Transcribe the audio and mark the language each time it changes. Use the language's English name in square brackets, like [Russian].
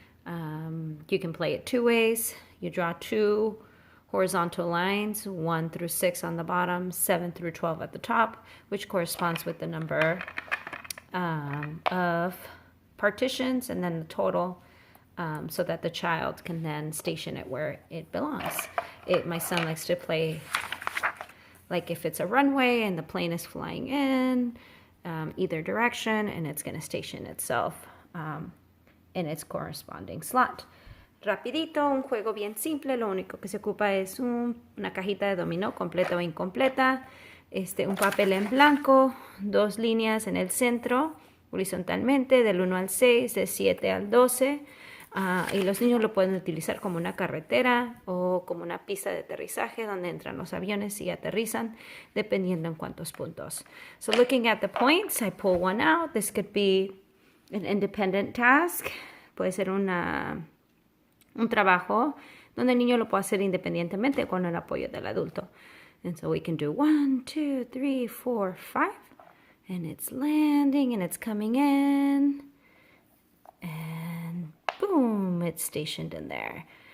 [English] You can play it two ways. You draw two horizontal lines, 1 through 6 on the bottom, 7 through 12 at the top, which corresponds with the number of partitions and then the total, so that the child can then station it where it belongs. My son likes to play like if it's a runway and the plane is flying in either direction, and it's going to station itself in its corresponding slot. [Spanish] Rapidito, un juego bien simple. Lo único que se ocupa es una cajita de dominó completa o incompleta, un papel en blanco, dos líneas en el centro horizontalmente del 1 al 6, de 7 al 12, y los niños lo pueden utilizar como una carretera o como una pista de aterrizaje donde entran los aviones y aterrizan dependiendo en cuántos puntos. [English] So looking at the points, I pull one out. This could be an independent task. [Spanish] Puede ser un trabajo donde el niño lo puede hacer independientemente con el apoyo del adulto. [English] And so we can do 1, 2, 3, 4, 5. And it's landing and it's coming in. And boom, it's stationed in there.